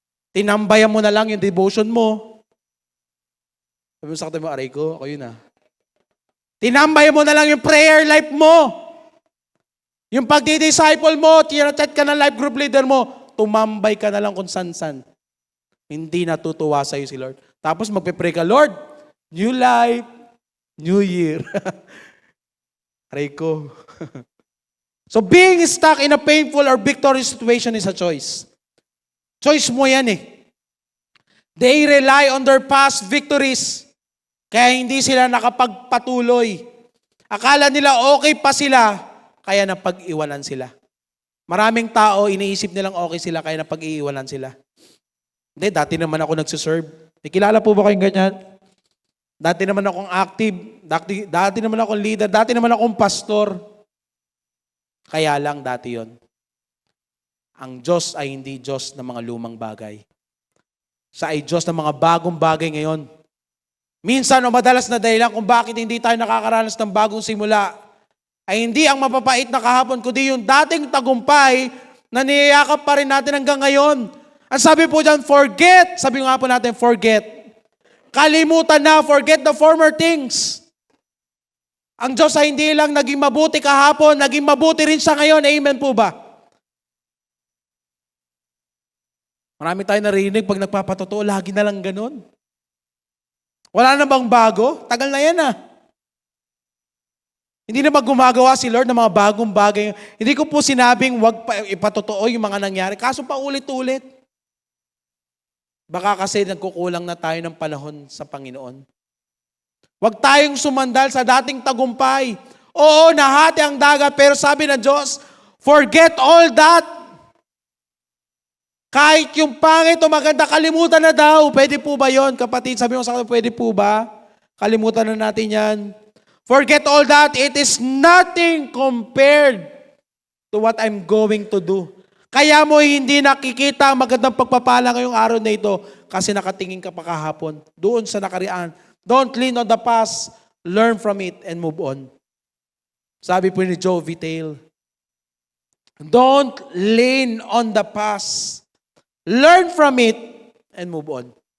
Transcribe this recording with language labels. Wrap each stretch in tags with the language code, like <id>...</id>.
<tl>Tinambayan mo na lang yung devotion mo. Sabi mo sa katabi mo, aray ko, ako yun ah. Tinambayan mo na lang yung prayer life mo. Yung pagdi-disciple mo, tinachat ka ng life group leader mo, tumambay ka na lang kung san-san. Hindi natutuwa sa iyo si Lord. Tapos magpe-pray ka, Lord, new life, new year. Aray ko.</tl> <en>So being stuck in a painful or victorious situation is a choice.</en> <tl>Choice mo yan eh.</tl> <en>They rely on their past victories.</en> <tl>Kaya hindi sila nakapagpatuloy. Akala nila okay pa sila, kaya napag-iwanan sila. Maraming tao, iniisip nilang okay sila, kaya napag-iiwanan sila. Hindi, dati naman ako nagsiserve. Kilala po ba kayong ganyan? Dati naman akong active, dati naman akong leader, dati naman akong pastor. Kaya lang dati yon. Ang Diyos ay hindi Diyos ng mga lumang bagay. Siya ay Diyos ng mga bagong bagay ngayon. Minsan o madalas na dahilan kung bakit hindi tayo nakakaranas ng bagong simula, ay hindi ang mapapait na kahapon, kundi yung dating tagumpay na niyayakap pa rin natin hanggang ngayon. Ang sabi po dyan, forget. Sabi nga po natin, forget. Kalimutan na,</tl> <en>forget the former things.</en> <tl>Ang Diyos ay hindi lang naging mabuti kahapon, naging mabuti rin sa ngayon. Amen po ba? Marami tayo narinig pag nagpapatotoo, lagi na lang ganun. Wala na bang bago? Tagal na yan ah. Hindi na ba gumagawa si Lord ng mga bagong bagay? Hindi ko po sinabing wag pa ipatotoo yung mga nangyari. Kaso pa ulit-ulit. Baka kasi nagkukulang na tayo ng panahon sa Panginoon. Huwag tayong sumandal sa dating tagumpay. Oo, nahati ang dagat, pero sabi ng Diyos,</tl> <en>forget all that.</en> <tl>Kahit yung pangit o maganda, kalimutan na daw. Pwede po ba yon, kapatid? Sabi mo sa akin, pwede po ba? Kalimutan na natin yan.</tl> <en>Forget all that. It is nothing compared to what I'm going to do.</en> <tl>Kaya mo hindi nakikita ang magandang pagpapala ngayong araw na ito kasi nakatingin ka pa kahapon. Doon sa nakariaan.</tl> <en>Don't lean on the past. Learn from it and move on.</en> <tl>Sabi po ni</tl> <en>Joe Vitale, don't lean on the past. Learn from it and move on.</en>